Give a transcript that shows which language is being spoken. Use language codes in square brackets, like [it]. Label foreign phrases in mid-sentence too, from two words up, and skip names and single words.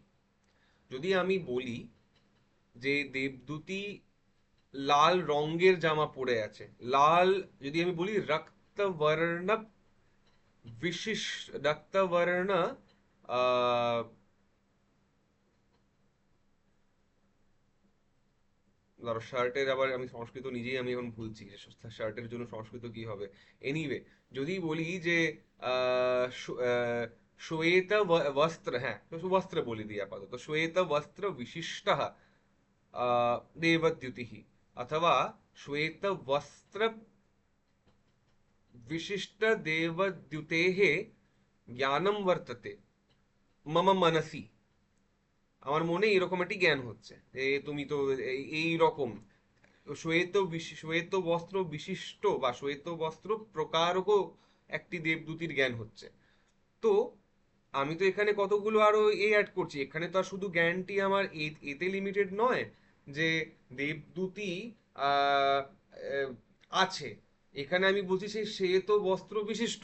[bn] যদি আমি বলি যে দেবদূতি লাল রঙের জামা পরে আছে, লাল, যদি আমি বলি রক্তবর্ণ রক্তবর্ণ আহ ধরো শার্টের, আবার আমি সংস্কৃত নিজেই আমি এখন ভুলছি যে শার্টের জন্য সংস্কৃত কি হবে। এনিওয়ে, যদি বলি যে [sa] শ্বেত বস্ত্র, হ্যাঁ তো বস্ত্র বলে দিই আপাতত, শ্বেত বস্ত্র বিশিষ্ট দেবদ্যুতি, অথবা শ্বেত বস্ত্র विशिष्ट देवद्युतेः জ্ঞানম বর্ততে মম মনসি। [bn] আমার মনে এরকম একটি জ্ঞান হচ্ছে যে তুমি তো এই রকম শ্বেত বস্ত্র বিশিষ্ট বা শ্বেত বস্ত্র প্রকারকও একটি দেবদূতির জ্ঞান হচ্ছে। তো আমি তো এখানে কতগুলো আরো অ্যাড করছি, এখানে তো আর শুধু জ্ঞানটি আমার এতে লিমিটেড নয় যে দেবদূতি আহ আহ, আছে, এখানে আমি বলছি সেই শ্বেত বস্ত্র বিশিষ্ট।